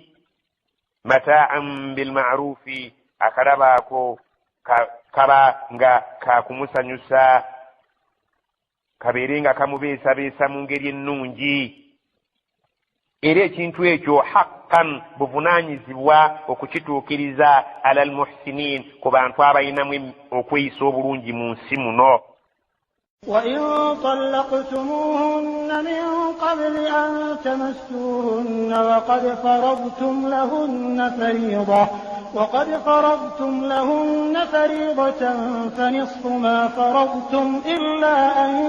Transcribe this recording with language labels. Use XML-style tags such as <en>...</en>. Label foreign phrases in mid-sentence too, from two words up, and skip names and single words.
<ar>متاعا بالمعروف,</ar> <lg>akalaba ako kaba nga kakumusanyusa, kabeere nga kamubeesabeesa mu ngeri ennungi. Era ekintu ekyo haqqan, buvunaanyizibwa okukituukiriza</lg> <ar>على المحسنين,</ar> <lg>ku bantu abalinamu okweyisa obulungi mu nsi muno.</lg> <ar>وإن طلقتموهن من قبل أن تمسوهن وقد فرضتم لهن فريضة فنصف ما فرضتم إلا</ar>